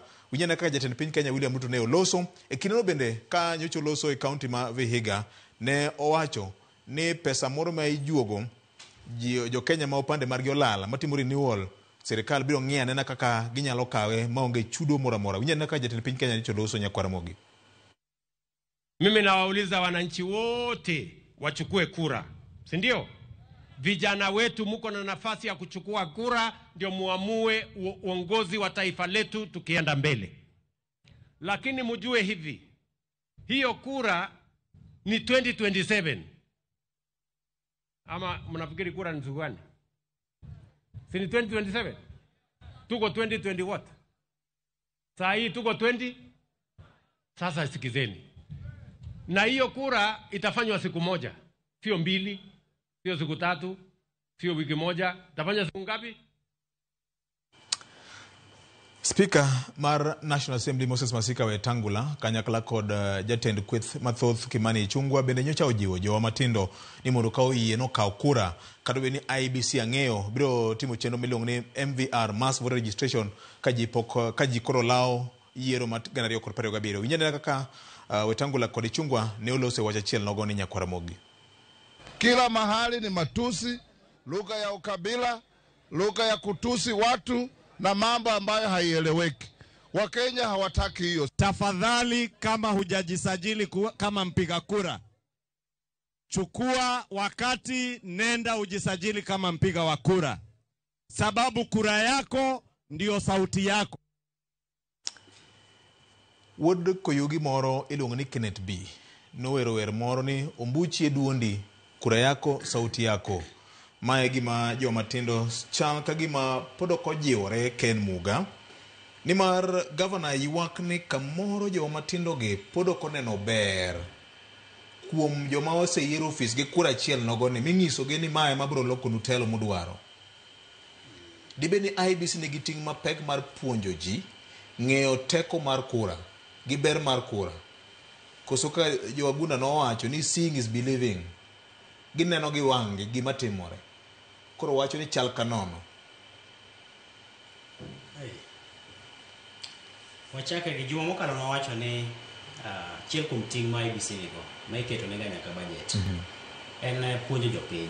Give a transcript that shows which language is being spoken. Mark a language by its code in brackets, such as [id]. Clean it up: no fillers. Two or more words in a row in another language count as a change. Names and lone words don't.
[luo] Winyana kaka jatend piny Kenya William Ruto ne oloso e kineno bende ka nyocho loso e county ma Vihiga ne owacho ni pesa moro ma ijuogo jo Kenya ma opande margi olala matimo renewal serikal biro ng'iane na kaka ginyalo kawe maonge chudo moro amora. Winyana kaka jatend piny Kenya nyocho loso Nyakwara Mogi. [sw] Mimi nawauliza wananchi wote wachukue kura, si ndio? Vijana wetu muko na nafasi ya kuchukua kura ndio muamue uongozi wa taifa letu tukienda mbele. Lakini mjue hivi, hiyo kura ni 2027. Ama mnafikiri kura ni siku gani? Si ni 2027? Tuko 2020 what? Saa hii tuko 20? Sasa sikizeni. Na hiyo kura itafanywa siku moja, sio mbili, sio siku tatu, sio wiki moja, itafanywa siku ngapi? [luo] Speaker mar National Assembly Moses Masika Wetangula kanyakla kod jatend kweth mathoth Kimani Ichung'wa bende nyocha ojiwo jowa matindo ni mondo kaw yie no kaw kura kata be ni IEBC ang'eyo biro timo chenro miluongo ni MVR [en] mass voter registration [luo] ka ji koro lao yiero ma 2027. Winyane kaka Wetangula kod Ichung'wa ne olose wach achiel nogo ni Nyakwara Mogi. [sw] Kila mahali ni matusi, lugha ya ukabila, lugha ya kutusi watu na mambo ambayo haieleweki. Wakenya hawataki hiyo. Tafadhali, kama hujajisajili kama mpiga kura, chukua wakati, nenda ujisajili kama mpiga wa kura, sababu kura yako ndio sauti yako. [luo] Wuod Koyugi moro iluongo ni Kenneth B nowero wer moro ni ombuchi e duondi, [sw] kura yako sauti yako. [luo] Mae gima joma tindo chal ka gima pod ok ojiwore Ken Muga. Nimar gavana ywak ni kamoro joma tindo gi pod ok oneno ber kuom joma oseyiero ofis gi kura achiel nogoni ming'isogi ni mae mabiro loko nutelo mudwaro. Dibe ni IEBC nigi ting' mapek mar puonjo ji ng'eyo teko mar kura gi ber mar kura. Koso ka Jowagunda nowacho ni [en] seeing is believing. [luo] Gineno gi wang'gi gima timore. Koro wacho ni chal kanono. Wachaka gi juma mokalo nowacho ni chiel kuom ting' ma IEBC nigo ma iketo ne nyaka budget. En puonjo jopiny.